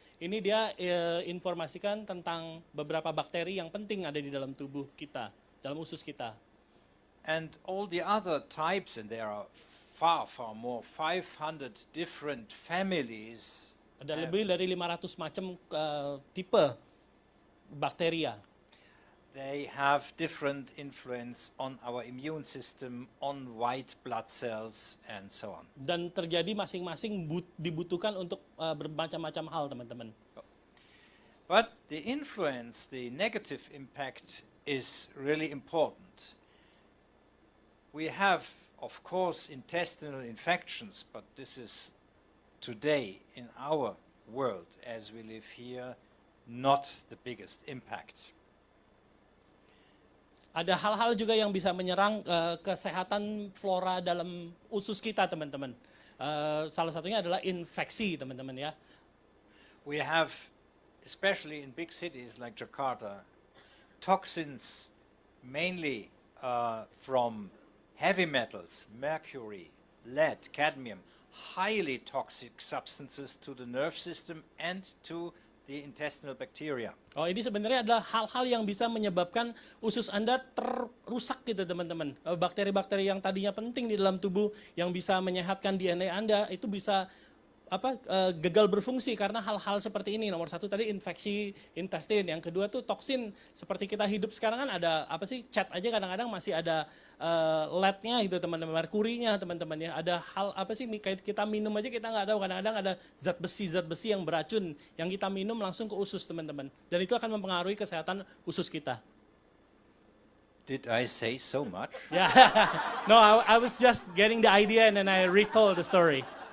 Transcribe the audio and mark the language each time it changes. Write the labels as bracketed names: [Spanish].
[Indonesian] Ini dia informasikan tentang beberapa bakteri yang penting ada di dalam tubuh kita, dalam usus kita. [English] And all the other types, and there are far more, 500 different families. [Indonesian] Ada lebih dari 500 macam tipe bakteria. [English] They have different influence on our immune system, on white blood cells, and so on. [Indonesian] Dan terjadi masing-masing dibutuhkan untuk bermacam-macam hal, teman-teman. [English] But the influence, the negative impact is really important. We have, of course, intestinal infections, but this is today in our world as we live here, not the biggest impact. [Indonesian] Ada hal-hal juga yang bisa menyerang kesehatan flora dalam usus kita, teman-teman. Salah satunya adalah infeksi, teman-teman ya. [English] We have, especially in big cities like Jakarta, toxins mainly from heavy metals, mercury, lead, cadmium, highly toxic substances to the nerve system and to the intestinal bacteria. [Indonesian] Oh, ini sebenarnya adalah hal-hal yang bisa menyebabkan usus Anda terusak gitu, teman-teman. Bakteri-bakteri yang tadinya penting di dalam tubuh yang bisa menyehatkan DNA Anda itu bisa gagal berfungsi karena hal-hal seperti ini. Nomor satu tadi infeksi intestin, yang kedua tuh toksin. Seperti kita hidup sekarang kan ada cat aja kadang-kadang masih ada leadnya gitu, teman-teman, merkurinya, teman-teman ya. Ada hal kayak kita minum aja kita nggak tahu, kadang-kadang ada zat besi yang beracun yang kita minum langsung ke usus, teman-teman. Dan itu akan mempengaruhi kesehatan usus kita. [English] Did I say so much? Yeah. No, I was just getting the idea and then I retold the story.